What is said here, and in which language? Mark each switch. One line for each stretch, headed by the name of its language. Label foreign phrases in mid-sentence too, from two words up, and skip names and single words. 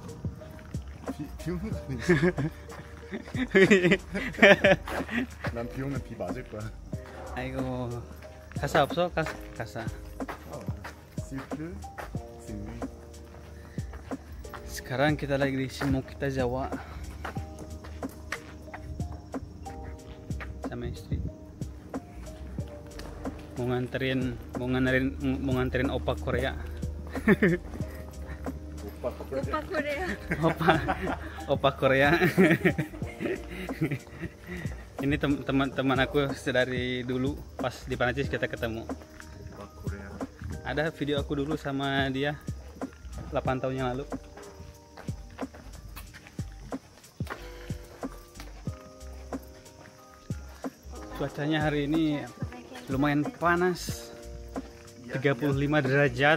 Korean: 난 비 오면 비 맞을 거야. 아이고, 가사 없어? 가사. 실크, 승리.
Indonesian: Sekarang kita lagi di Shimokita Jawa sama istri. Mau nganterin opa Korea.
Korean: 오빠 코레아.
Indonesian: Opa Korea. Ini teman-teman aku dari dulu pas di Perancis kita ketemu. Korea. Ada video aku dulu sama dia 8 tahun yang lalu. Cuacanya hari ini lumayan panas, 35 derajat.